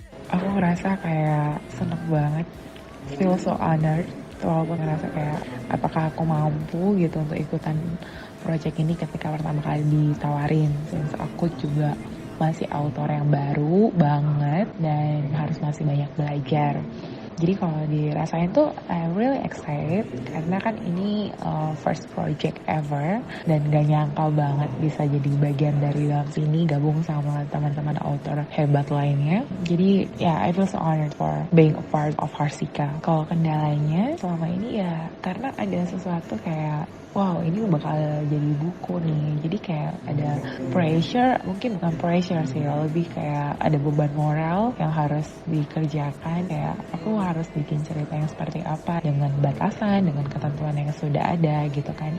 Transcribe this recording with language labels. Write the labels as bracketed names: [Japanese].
[Indonesian] Aku ngerasa kayak seneng banget, [English] feel so honored, [Indonesian] walaupun ngerasa kayak apakah aku mampu gitu untuk ikutan project ini ketika pertama kali ditawarin, since aku juga masih autor yang baru banget dan harus masih banyak belajar. Jadi kalau dirasain tuh [English] I'm really excited [Indonesian] karena kan ini [English] first project ever [Indonesian] dan gak nyangka banget bisa jadi bagian dari dalam sini gabung sama teman-teman author hebat lainnya. [English] Jadi I feel so honored for being a part of Harsika. [Indonesian] Kalau kendalanya selama ini ya karena ada sesuatu kayak wow ini bakal jadi buku nih, jadi kayak ada pressure, mungkin bukan pressure sih, lebih kayak ada beban moral yang harus dikerjakan, kayak aku harus bikin cerita yang seperti apa dengan batasan, dengan ketentuan yang sudah ada gitu kan.